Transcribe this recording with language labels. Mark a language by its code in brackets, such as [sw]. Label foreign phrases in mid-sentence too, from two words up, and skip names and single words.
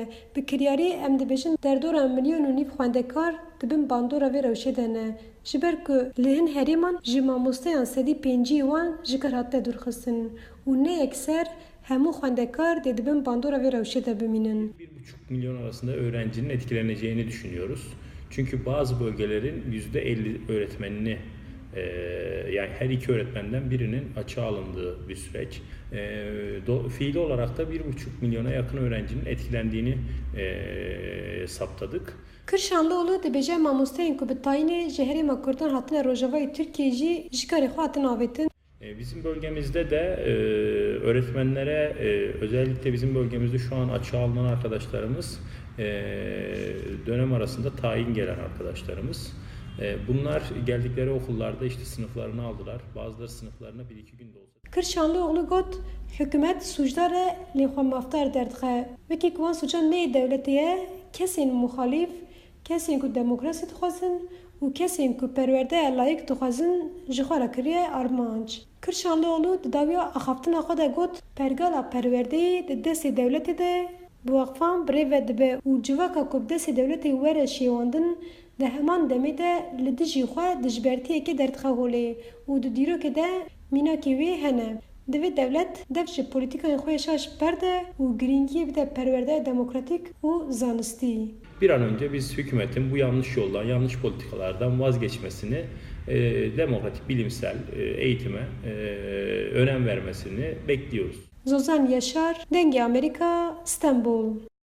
[ku] Bi kiryarî em dibêjin derdora milyon û nîv xwendekar dibin bandora vê rewşê de ne. Ji ber ku li hin herêman ji mamosteyan sedî pêncî wan ji kar hatine dûrxistin û ne yekser hemû xwendekar dê dibin bandora vê rewşê de bimînin. [tr] 1,5 milyon arasında öğrencinin etkileneceğini düşünüyoruz. Çünkü bazı bölgelerin %50 öğretmenini yani her iki öğretmenden birinin açığa alındığı bir süreç. Fiili olarak da 1,5 milyona yakın öğrencinin etkilendiğini saptadık. [ku] Kırşanlıoğlu dibêje mamosteyên ku bi tayînê ji Herêma Kurdan hatine Rojavayê Tirkiye jî ji karê xwe hatin avêtin. [tr] Bizim bölgemizde de öğretmenlere özellikle bizim bölgemizde şu an açığa alınan arkadaşlarımız dönem arasında tayin gelen arkadaşlarımız. Bunlar geldikleri okullarda işte sınıflarını aldılar. Bazıları sınıflarına 1-2 günde olsa. [ku] Kırşanlıoğlu got hükümet suçlar e lê xwe mafdar derdixe. Wekî ku wan suçan neyê devletê ye kesên muxalîf, kesên ku demokrasî dixwazin û kesên ku perwerdeya layık dixwazin ji xwe re kiriye armanc. Kırşanlıoğlu di dawiya axaftina xwe de got pergala perwerdeyê di destê devletê de bi wexfan birêve dibe û civaka ku bi destê devletê were şêwandin di heman demê de li dijî xwe dijbertiyekê derdixe holê û di dîrokê de mînakê wê hene. Divê devlet dev ji polîtikayên xwe şaş berde û girîngiyê bide perwerdeya demokratîk û zanistî. [tr] Bir an önce biz hükümetin bu yanlış yoldan, yanlış politikalardan vazgeçmesini, demokratik, bilimsel eğitime önem vermesini bekliyoruz. [ku] Zozan Yaşar, Dengê Amerika, İstanbul.